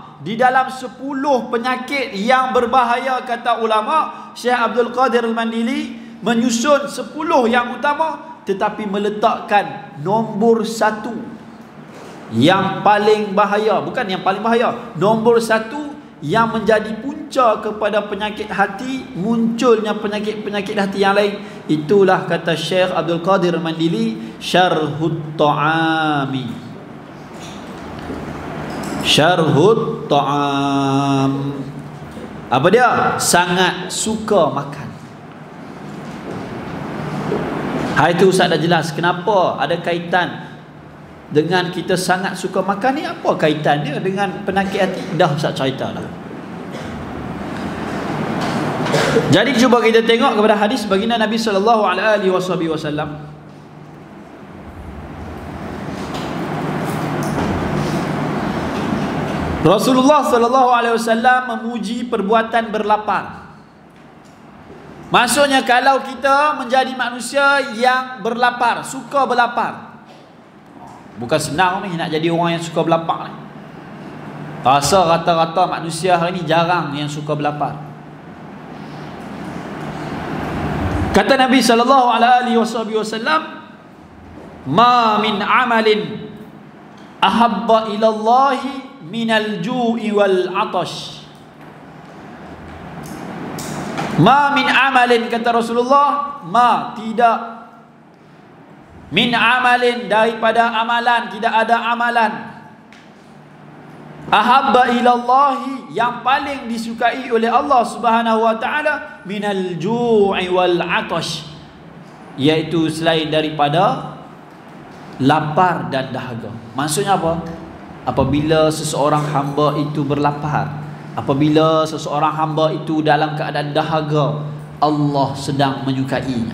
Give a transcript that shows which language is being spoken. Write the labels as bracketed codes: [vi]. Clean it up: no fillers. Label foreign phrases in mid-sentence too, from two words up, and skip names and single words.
[ms] Di dalam 10 penyakit yang berbahaya, kata ulama, Syekh Abdul Qadir Al-Mandili menyusun 10 yang utama, tetapi meletakkan nombor 1 yang paling bahaya. Bukan yang paling bahaya, nombor 1 yang menjadi punca kepada penyakit hati, munculnya penyakit-penyakit hati yang lain. [ar] Itulah kata Syekh Abdul Qadir Al-Mandili, شره الطعام. شره الطعام. [ms] Apa dia? Sangat suka makan. Hari itu Ustaz dah jelas kenapa ada kaitan dengan kita sangat suka makan ni. Apa kaitan dia dengan penyakit hati? Dah Ustaz cerita dah. Jadi cuba kita tengok kepada hadis baginda Nabi [ar] sallallahu alaihi wasallam. [ms] Rasulullah [ar] sallallahu alaihi wasallam [ms] memuji perbuatan berlapar. Maksudnya kalau kita menjadi manusia yang berlapar, suka berlapar. Bukan senang ni nak jadi orang yang suka berlapar ni. Rasa rata-rata manusia hari ni jarang yang suka berlapar. Kata Nabi [ar] sallallahu alaihi wasallam, "ما من عمل أحب إلى الله من الجوع والعطش." ما من عمل, [ms] kata Rasulullah, ma tidak, [ar] min amalin [ms] daripada amalan, tidak ada amalan, [ar] ahabba ilallahi [ms] yang paling disukai oleh Allah [ar] Subhanahu wa taala, minal ju'i wal 'atash, [ms] iaitu selain daripada lapar dan dahaga. Maksudnya apa? Apabila seseorang hamba itu berlapar, apabila seseorang hamba itu dalam keadaan dahaga, Allah sedang menyukainya.